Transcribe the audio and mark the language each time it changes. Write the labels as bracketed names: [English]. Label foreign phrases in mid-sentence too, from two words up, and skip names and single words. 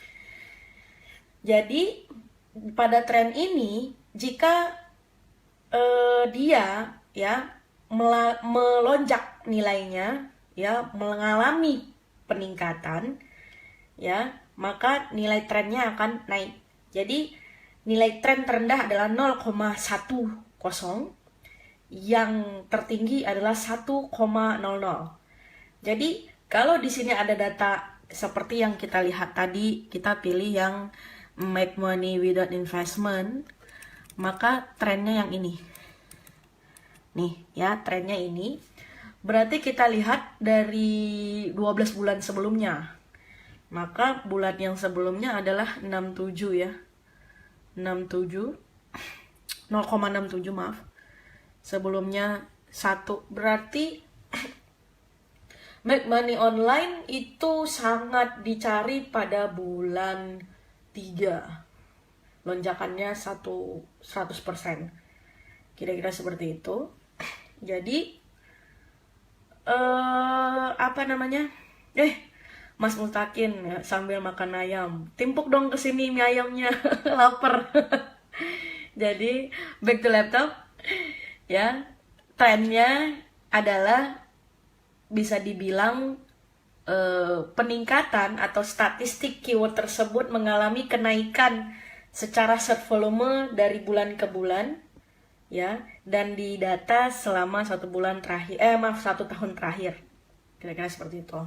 [Indonesian] Jadi pada tren ini jika dia ya melonjak nilainya ya, mengalami peningkatan ya, maka nilai trennya akan naik. Jadi nilai tren terendah adalah 0,10, yang tertinggi adalah 1,00. Jadi kalau di sini ada data seperti yang kita lihat tadi, kita pilih yang [English] make money without investment, [Indonesian] maka trennya yang ini. Nih ya, trennya ini. Berarti kita lihat dari 12 bulan sebelumnya. Maka bulan yang sebelumnya adalah 67 ya. 0,67 maaf. Sebelumnya 1. Berarti [English] make money online [Indonesian] itu sangat dicari pada bulan 3. Lonjakannya 100%. Kira-kira seperti itu. Jadi apa namanya? Mas Mutakin ya, sambil makan ayam. Timpuk dong ke sini mie ayamnya. Lapar. Jadi [English] back to laptop. [Indonesian] Ya, trennya adalah bisa dibilang peningkatan atau statistik keyword tersebut mengalami kenaikan secara [English] search volume [Indonesian] dari bulan ke bulan ya, dan didata selama 1 tahun terakhir, kira-kira seperti itu.